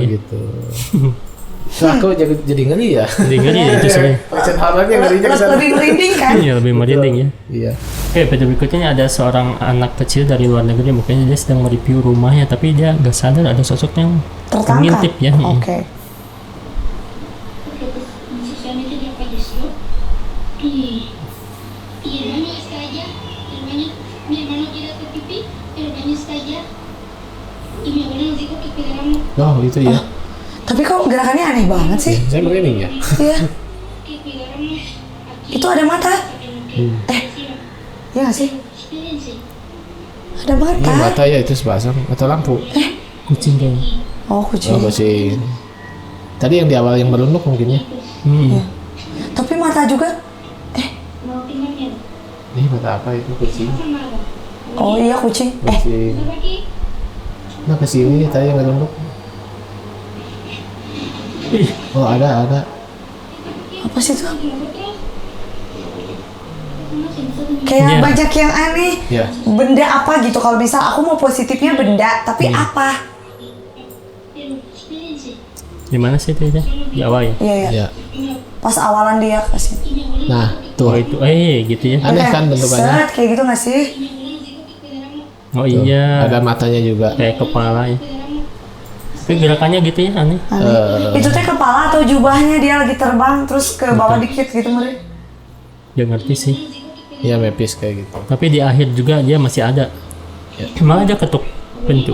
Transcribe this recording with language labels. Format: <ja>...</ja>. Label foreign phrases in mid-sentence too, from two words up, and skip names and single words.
<id>Oh, gitu. So, aku jadi ngeri ya. Jadi ngeri ya itu sebenarnya. Legend horornya ngerinya kesana. Lebih merinding kan? Iya lebih merinding ya. Iya. Oke, pada berikutnya ada seorang anak kecil dari luar negeri, mungkin dia sedang mereview rumahnya, tapi dia nggak sadar ada sosok yang Tertangkap. mengintip ya. Oke.</id> <es>Necesariamente ya falleció y el baño está allá, mi hermano quiere hacer pipí, el baño está allá y mi abuela nos dijo que cuidáramos,</es> <id>Oh itu ya. Tapi kok gerakannya aneh banget sih? Saya merinding ya. Iya.</id> <es>que cuidáramos aquí</es> <id>Itu ada mata.</id> <es>en lo que decía.</es> <id>Iya nggak sih?</id> <es>Espérense,</es> <id>Ada mata. Ini mata ya itu sepasang atau lampu? Kucing kayaknya. Oh kucing. Oh masih. Tadi yang di awal yang merunduk mungkin ya. Iya. Tapi mata juga.</id> <es>no tengan miedo,</es> <id>Ini mata apa itu kucing?</id> <es>no pasa nada.</es> <id>Oh iya kucing. Kucing.</id> <es>Estaba aquí,</es> <id>Nah kesini tadi yang merunduk. Oh ada. Apa sih itu?</id> <es>y nosotros una cenizas de mi</es> <id>Kayak Iya. banyak yang aneh. Ya. Benda apa gitu? Kalau misal aku mau positifnya benda, tapi apa?</id> <es>pero espérense,</es> <id>Di mana sih itu ya? Di awal ya. Iya ya. Ya. Pas awalan dia kasih.</id> <es>y mi abuela</es> <id>Nah Oh tuh. itu, gitu ya. Aneh kan bentukannya. Set kayak gitu nggak sih?</id> <es>mi abuela nos dijo que cuidáramos,</es> <id>Oh Tuh, iya. Ada matanya juga. Kayak kepala ya.</id> <es>cuidáramos.</es> <id>Tapi gerakannya gitu ya aneh. Aneh. Itu teh kepala atau jubahnya dia lagi terbang terus ke bawah dikit gitu Meren. Gak ngerti sih. Ya mepis kayak gitu. Tapi di akhir juga dia masih ada. Malah dia ketuk pintu.</id>